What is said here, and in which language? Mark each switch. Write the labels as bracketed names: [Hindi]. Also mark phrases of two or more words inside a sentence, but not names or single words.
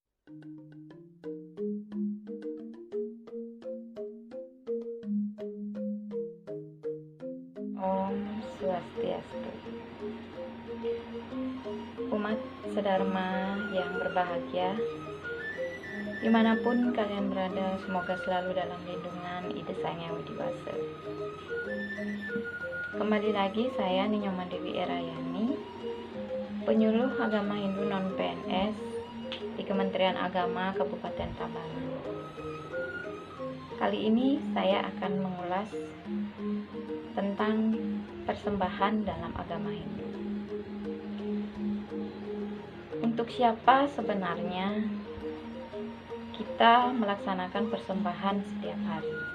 [Balinese] Om Swastiastu. [Indonesian] Umat sedharma yang berbahagia, dimanapun kalian berada, semoga selalu dalam lindungan Ida Sang Yang Widi Wasa. Kembali lagi saya Ninyoman Dewi Erayani, penyuluh agama Hindu non-PNS di Kementerian Agama Kabupaten Tabanan. Kali ini saya akan mengulas tentang persembahan dalam agama Hindu. Untuk siapa sebenarnya kita melaksanakan persembahan setiap hari?